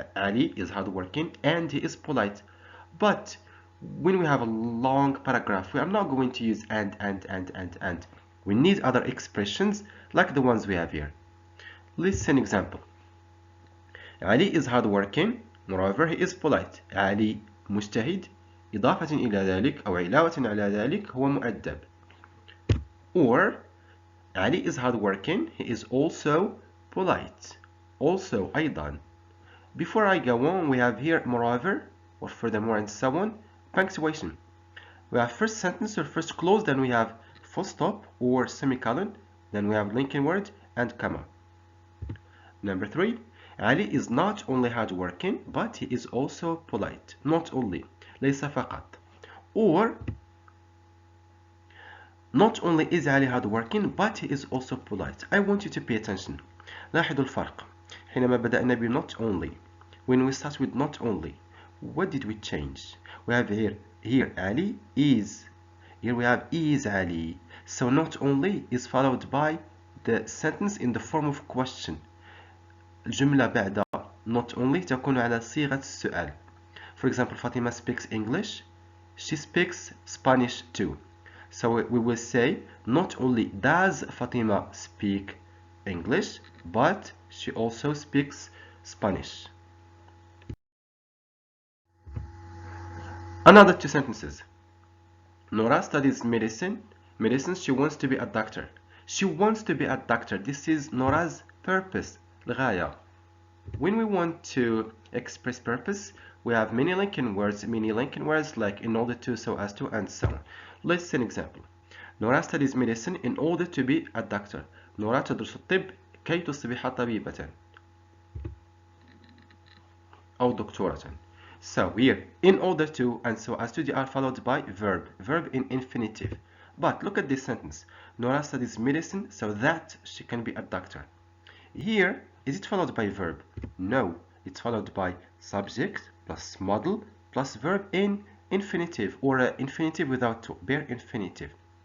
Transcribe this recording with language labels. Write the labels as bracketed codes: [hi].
[en] Ali is hardworking and he is polite. But when we have a long paragraph, we are not going to use and. We need other expressions like the ones we have here. Let's see an example. Ali is hardworking, moreover he is polite. [ar] Ali مجتهد إضافة إلى ذلك أو علاوة على ذلك هو مؤدب. [en] Or Ali is hardworking, he is also polite. Also [ar] أيضا. [en] Before I go on, we have here moreover or furthermore and so on. Punctuation. We have first sentence or first clause, then we have full stop or semicolon, then we have linking word and comma. Number 3, Ali is not only hardworking but he is also polite. Not only, [ar] ليس فقط. [en] Or not only is Ali hardworking but he is also polite. I want you to pay attention. [ar] لاحظوا الفرق. حينما بدأنا ب [en] not only. When we start with not only, what did we change? We have here Ali is. Here we have is Ali. So not only is followed by the sentence in the form of question. [ar] الجملة بعد [en] not only [ar] تكون على صيغة السؤال. [en] For example, Fatima speaks English. She speaks Spanish too. So we will say not only does Fatima speak English, but she also speaks Spanish. Another 2 sentences. Nora studies medicine. She wants to be a doctor. She wants to be a doctor. This is Nora's purpose. الغاية. When we want to express purpose, we have many linking words like in order to, so as to, and so on. Let's see an example. Nora studies medicine in order to be a doctor. [ar] نورا تدرس الطب كي تصبح طبيبة أو دكتورة. [en] So here, in order to and so as to, they are followed by verb in infinitive. But look at this sentence. Nora studies medicine so that she can be a doctor. Here, is it followed by verb? No, it's followed by subject plus model plus verb in infinitive or infinitive without to, bare infinitive.